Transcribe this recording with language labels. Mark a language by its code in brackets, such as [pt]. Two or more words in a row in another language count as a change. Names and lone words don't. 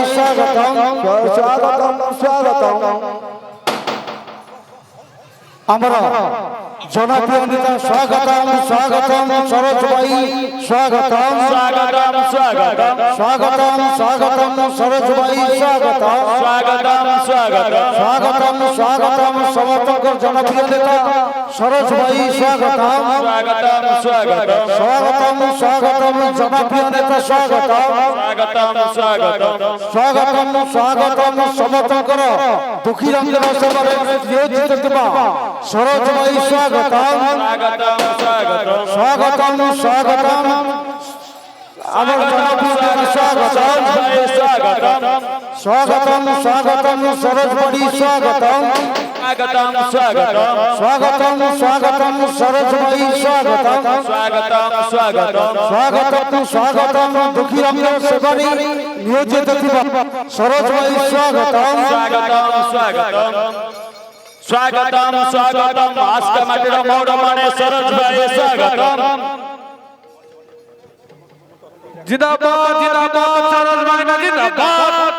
[bn] স্বাগতম স্বাগতম স্বাগতম আমরা জনপ্রিয় নেতা স্বাগতম স্বাগতম সরোজ ভাই স্বাগতম স্বাগতম স্বাগতম স্বাগতম স্বাগতম সরোজ ভাই স্বাগতম স্বাগতম স্বাগতম স্বাগতম স্বাগতম সমর্থক জনপ্রিয় নেতা সরোজ ভাই স্বাগতম স্বাগতম স্বাগতম স্বাগতম স্বাগতম জনপ্রিয় নেতা স্বাগতম স্বাগতম স্বাগতম স্বাগতম স্বাগতম সমর্থক দুঃখী রঞ্জন সভার নিয়োজিত ଥିବା সরোজ ভাই স্বাগতম স্বাগতম স্বাগতম স্বাগতম স্বাগতম আমার জনপ্রিয় নেতা স্বাগতম স্বাগতম স্বাগতম স্বাগতম সরোজ ভাই স্বাগতম স্বাগতম স্বাগতম স্বাগতম স্বাগতম সরোজ ভাই স্বাগতম স্বাগতম স্বাগতম স্বাগতম স্বাগতম দুঃখী রঞ্জন সভার নিয়োজিত ଥିବା সরোজ ভাই স্বাগতম স্বাগতম স্বাগতম স্বাগতম স্বাগতম আজকে মাটির মৌড় মানে সরোজ ভাই স্বাগতম জিন্দাবাদ জিন্দাবাদ সরোজ ভাই জিন্দাবাদ